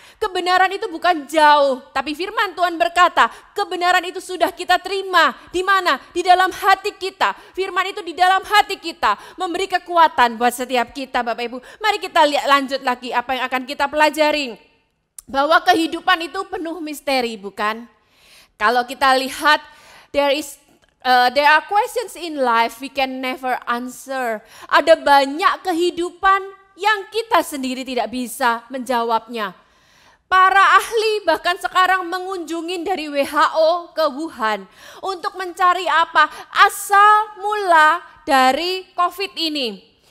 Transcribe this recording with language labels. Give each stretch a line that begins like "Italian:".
Indonesian: Kebenaran itu bukan jauh, tapi firman Tuhan berkata, kebenaran itu sudah kita terima. Di mana? Di dalam hati kita. Firman itu di dalam hati kita, memberi kekuatan buat setiap kita, Bapak Ibu. Mari kita lihat lanjut lagi apa yang akan kita pelajari. Bahwa kehidupan itu penuh misteri, bukan? Kalau kita lihat,
English: there are questions in life we can never answer.
Indonesian: Ada banyak kehidupan yang kita sendiri tidak bisa menjawabnya. Para ahli bahkan sekarang mengunjungi dari WHO ke Wuhan untuk mencari apa? Asal mula dari COVID ini.